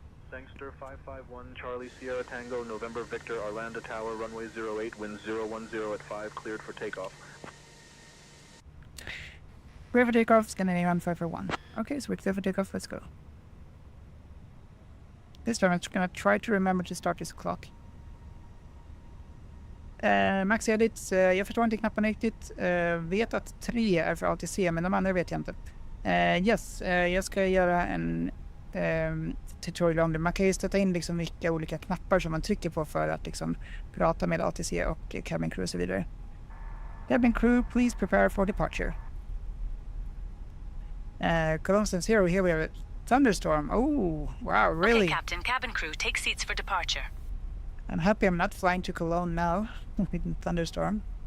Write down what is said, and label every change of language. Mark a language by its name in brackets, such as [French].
[English] Sangster 551 Charlie Sierra Tango, November Victor, Arlanda Tower, runway 08, wind 010 at 5, cleared for takeoff. Clear for takeoff, Scandinavian 541. Okay, so we're clear for takeoff, let's go. This time I'm just gonna try to remember to start this clock. [Swedish] Max edits, jag förstår inte knapparna riktigt. Vet att 3 är för ATC, men de andra vet jag inte. Yes, jag ska göra en tutorial om det. Man kan ju stöta in liksom vilka olika knappar som man trycker på för att liksom prata med ATC och cabin crew och så vidare. [English] Cabin crew, please prepare for departure. Colossians 0, here we have a thunderstorm. Oh, wow, really? Okay, Captain. Cabin crew, take seats for departure. I'm happy I'm not flying to Cologne now with the thunderstorm.